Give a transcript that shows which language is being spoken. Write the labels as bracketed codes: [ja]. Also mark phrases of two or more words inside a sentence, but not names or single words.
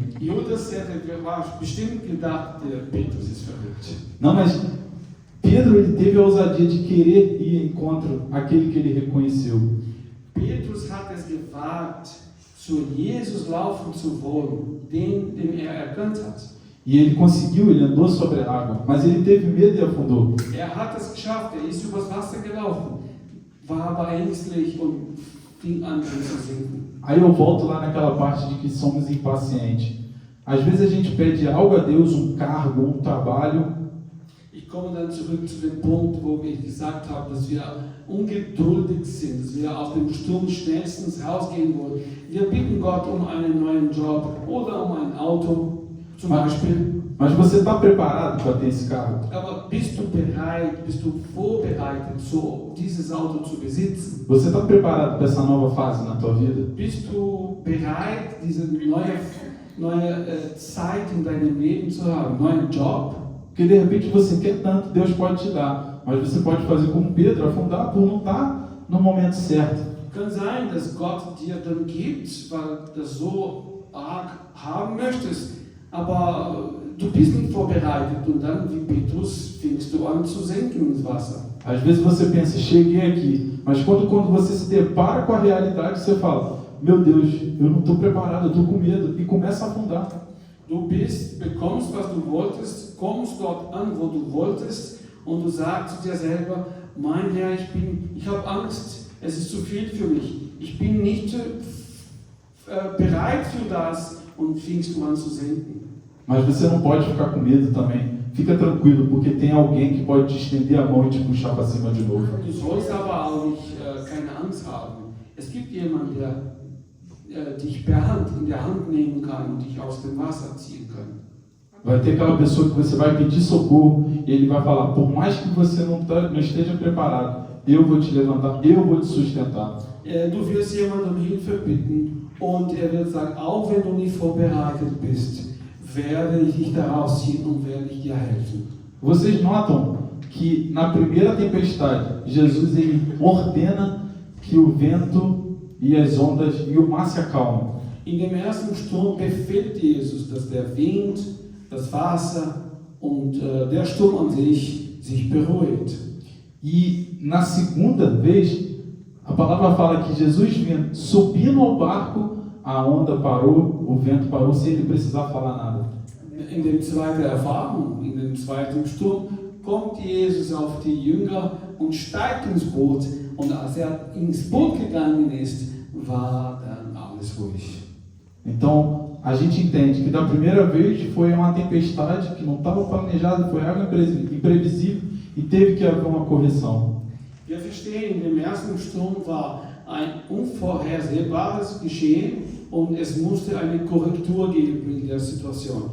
[de] Judas hätte bestimmt gedacht, der Petrus ist verrückt. [pt] Não, mas Pedro, ele teve a ousadia de querer ir ao encontro àquele que ele reconheceu. [de] Petrus hat es gewagt, zu Jesus laufen zu wollen, den erkannt hat. [pt] E ele conseguiu, ele andou sobre a água, mas ele teve medo e afundou. [de] Hat es geschafft, ist übers Wasser gelaufen, war aber ängstlich und fing an zu sinken. [pt] Aí eu volto lá naquela parte de que somos impacientes. Às vezes a gente pede algo a Deus, um cargo, um trabalho. [de] Ich Ich komme dann zurück zu dem Punkt, wo ich gesagt habe, dass wir ungeduldig sind, dass wir auf dem Sturm schnellstens ins Haus gehen wollen. Wir bitten Gott um einen neuen Job oder um ein Auto, zum Beispiel. [pt] Mas você está preparado para ter esse carro? [de] Aber bist du bereit, bist du vorbereitet, so dieses Auto zu besitzen? [pt] Você está preparado para essa nova fase na tua vida? [de] Bist du bereit, diese neue Zeit in deinem Leben zu haben, neuen Job? [pt] Porque de repente você quer tanto, Deus pode te dar, mas você pode fazer como Pedro, afundar por não estar no momento certo. [de] Kann sein, dass Gott dir dann gibt, weil du das so arg haben möchtest, aber du bist nicht vorbereitet und dann, wie Petrus, fängst du an zu sinken ins Wasser. [pt] Às vezes você pensa, cheguei aqui, mas quando você se depara com a realidade, você fala, meu Deus, eu não estou preparado, eu estou com medo, e começa a afundar. [de] Du bekommst, was du wolltest, kommst dort an, wo du wolltest, und du sagst zu dir selber, mein Herr, ich habe Angst, es ist zu viel für mich, ich bin nicht bereit für das, und fängst du an zu sinken. [pt] Mas você não pode ficar com medo também. Fica tranquilo, porque tem alguém que pode te estender a mão e te puxar para cima de novo. [de] Du sollst aber auch nicht keine Angst haben. Es gibt jemanden, der dich in der Hand nehmen kann und dich aus dem Wasser ziehen kann. [pt] Vai ter aquela pessoa que você vai pedir socorro e ele vai falar, por mais que você não esteja preparado, eu vou te levantar, eu vou te sustentar. [de] Du wirst jemanden um Hilfe bitten und wird sagen, auch wenn du nicht vorbereitet bist, werde ich dich da rausziehen und werde ich dir helfen. [pt] Vocês notam que na primeira tempestade, Jesus ele ordena que o vento e as ondas e o mar se acalmem. [de] In dem ersten Sturm befiehlt Jesus, dass der Wind, das Wasser und der Sturm an sich beruhigt. [pt] E na segunda vez, a palavra fala que Jesus vinha subindo ao barco, a onda parou, o vento parou, sem ele precisar falar nada. [de] In der zweiten Erfahrung, in dem zweiten Sturm, kommt Jesus auf die Jünger und steigt ins Boot. Und als ins Boot gegangen ist, war dann alles ruhig. [pt] Então, a gente entende que da primeira vez foi uma tempestade que não estava planejada, foi algo imprevisível e teve que haver uma correção. [de] Wir verstehen, in dem ersten Sturm war ein unvorhersehbares Geschehen und es musste eine Korrektur geben in der Situation.